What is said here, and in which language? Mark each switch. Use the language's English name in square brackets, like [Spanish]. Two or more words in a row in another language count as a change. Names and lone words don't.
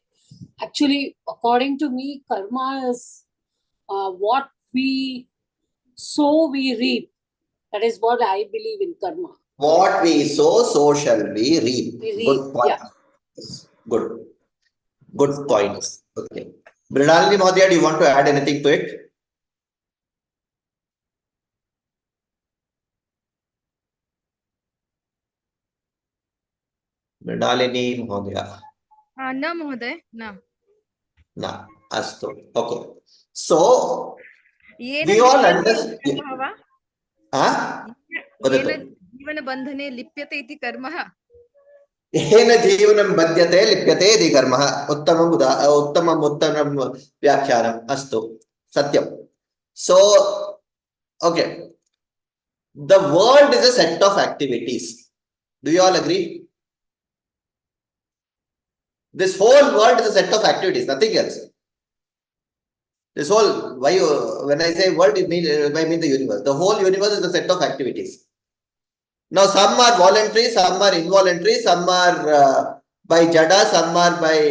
[English] Actually, according to me, karma is what we sow, we reap. That is what I believe in karma. What we sow, so shall we reap. Good point. Yeah. Yes. Good. Good point. Okay. Mrinalini Mahodaya, do you want to add anything to it? Mrinalini Mahodaya. No, Mahoday, no. Na. Astu. Okay. So, we all understand. [Sanskrit] जीवनबन्धने लिप्यते इति कर्मः येन जीवनं बध्यते लिप्यते इति कर्मः उत्तमं व्याख्यानम् अस्तु सत्यं [English] so okay the world is a set of activities do you all agree this whole world is a set of activities nothing else this whole why when I say world I mean the universe the whole universe is a set of activities now some are voluntary some are involuntary some are by jada some are by